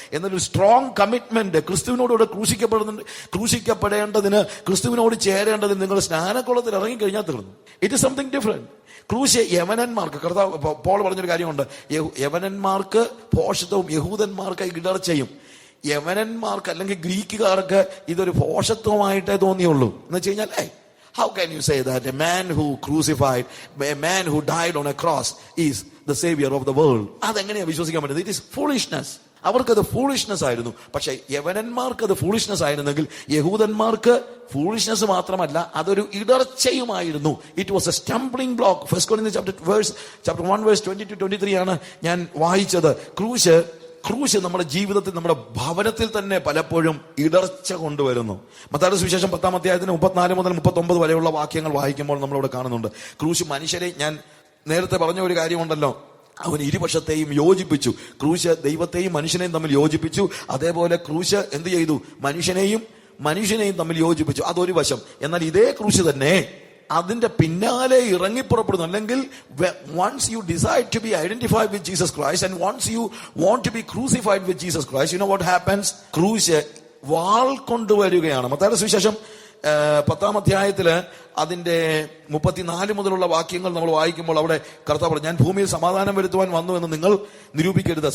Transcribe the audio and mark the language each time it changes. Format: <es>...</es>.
<ml>എന്നൊരു strong commitment ക്രിസ്തുവിനോടുകൂടെ ക്രൂശിക്കപ്പെടേണ്ടതിന്, ക്രിസ്തുവിനോട് ചേരേണ്ടതിന് നിങ്ങൾ സ്നാനക്കുളത്തിൽ ഇറങ്ങിക്കഴിഞ്ഞാൽ തീർന്നു.</ml> <en>It is something different.</en> <ml>ക്രൂശ് യവനന്മാർക്ക്, കർത്താവ് പോൾ പറഞ്ഞൊരു കാര്യമുണ്ട്, യവനന്മാർക്ക് ഭോഷത്വവും യഹൂദന്മാർക്ക് ഇടർച്ചയും. യവനന്മാർക്ക് അല്ലെങ്കിൽ ഗ്രീക്കുകാർക്ക് ഇതൊരു ഭോഷത്വമായിട്ടേ തോന്നിയുള്ളൂ. എന്ന് വെച്ച് കഴിഞ്ഞാൽ</ml> <en>how can you say that a man who crucified, a man who died on a cross is the savior of the world?</en> <ml>അതെങ്ങനെയാ വിശ്വസിക്കാൻ പറ്റുന്നത്?</ml> <en>It is foolishness.</en> <ml>അവർക്കത് ഫൂളിഷ്നെസ് ആയിരുന്നു. പക്ഷെ യവനന്മാർക്ക് അത് ഫൂളിഷ്നെസ് ആയിരുന്നെങ്കിൽ യഹൂദന്മാർക്ക് ഫൂളിഷ്നെസ് മാത്രമല്ല, അതൊരു ഇടർച്ചയുമായിരുന്നു.</ml> <en>It was a stumbling block. First Corinthians chapter 1 verse 22-23</en> <ml>ആണ് ഞാൻ വായിച്ചത്. ക്രൂശ് നമ്മുടെ ജീവിതത്തിൽ, നമ്മുടെ ഭവനത്തിൽ തന്നെ പലപ്പോഴും ഇടർച്ച കൊണ്ടുവരുന്നു. മത്തായിയുടെ സുവിശേഷം 10-ാം അധ്യായത്തിന് 34 മുതൽ 39 വരെയുള്ള വാക്യങ്ങൾ വായിക്കുമ്പോൾ നമ്മളിവിടെ കാണുന്നുണ്ട്. ക്രൂശ് മനുഷ്യരെ, ഞാൻ നേരത്തെ പറഞ്ഞ ഒരു കാര്യമുണ്ടല്ലോ, അവൻ ഇരുപക്ഷത്തെയും യോജിപ്പിച്ചു. ക്രൂശ് ദൈവത്തെയും മനുഷ്യനെയും തമ്മിൽ യോജിപ്പിച്ചു. അതേപോലെ ക്രൂശ് എന്ത് ചെയ്തു? മനുഷ്യനെയും തമ്മിൽ യോജിപ്പിച്ചു. അതൊരു വശം. എന്നാൽ ഇതേ ക്രൂശ് തന്നെ അതിന്റെ പിന്നാലെ ഇറങ്ങിപ്പുറപ്പെടുന്നു. അല്ലെങ്കിൽ</ml> <en>once you decide to be identified with Jesus Christ and once you want to be crucified with Jesus Christ, you know what happens?</en> <ml>ക്രൂശ് വാൾ കൊണ്ടുവരികയാണ്. മത്തായിയുടെ സുവിശേഷം 10-ാം അധ്യായത്തില് അതിന്റെ 34 മുതലുള്ള വാക്യങ്ങൾ നമ്മൾ വായിക്കുമ്പോൾ അവിടെ കർത്താവ് പറഞ്ഞു, ഞാൻ ഭൂമിയിൽ സമാധാനം വരുത്തുവാൻ വന്നു എന്ന് നിങ്ങൾ നിരൂപിക്കരുത്.</ml>